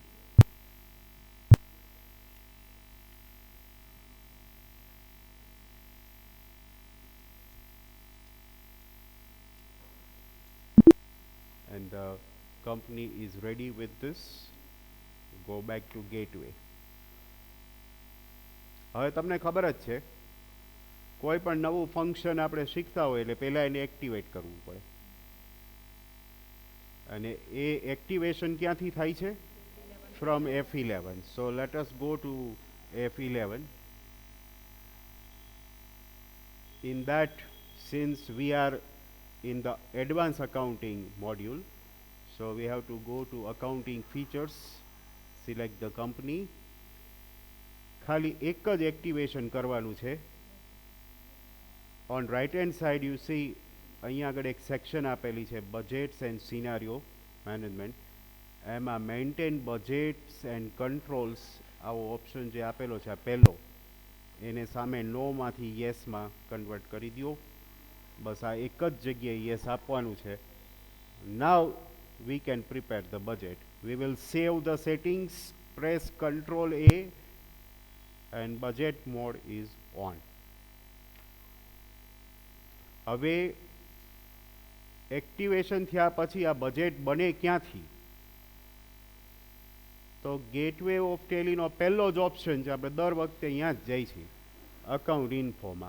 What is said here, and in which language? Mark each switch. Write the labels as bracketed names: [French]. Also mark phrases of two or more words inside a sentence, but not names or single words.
[English] And the company is ready with this. Go back to gateway. [Gujarati] હવે તમને ખબર જ છે કોઈ પણ નવું ફંક્શન આપણે શીખતા હોય એટલે પહેલાં એને એક્ટિવેટ કરવું પડે અને એ એક્ટિવેશન ક્યાંથી થાય છે ફ્રોમ F11. [English] So let us go to F11. In that, since we are in the advanced accounting module, so we have to go to accounting features, select the company. [Gujarati] ખાલી એક જ એક્ટિવેશન કરવાનું છે. [English] On right hand side you see [Gujarati] અહીંયા આગળ એક સેક્શન આપેલી છે બજેટ્સ એન્ડ સિનારિયો મેનેજમેન્ટ. એમાં મેન્ટેન બજેટ્સ એન્ડ કંટ્રોલ્સ આવો ઓપ્શન જે આપેલો છે આ પહેલો એને સામે નોમાંથી યસમાં કન્વર્ટ કરી દો. બસ આ એક જ જગ્યાએ યસ આપવાનું છે. [English] નાવ we can prepare the budget. We will save the settings, press Ctrl A and budget mode is on. [Gujarati] હવે એક્ટિવેશન થયા પછી આ બજેટ બને ક્યાંથી તો ગેટવે ઓફ ટેલીનો પહેલો જ ઓપ્શન છે. આપણે દર વખતે અહીંયા જ જઈ છીએ અકાઉન્ટ ઇન્ફોમાં.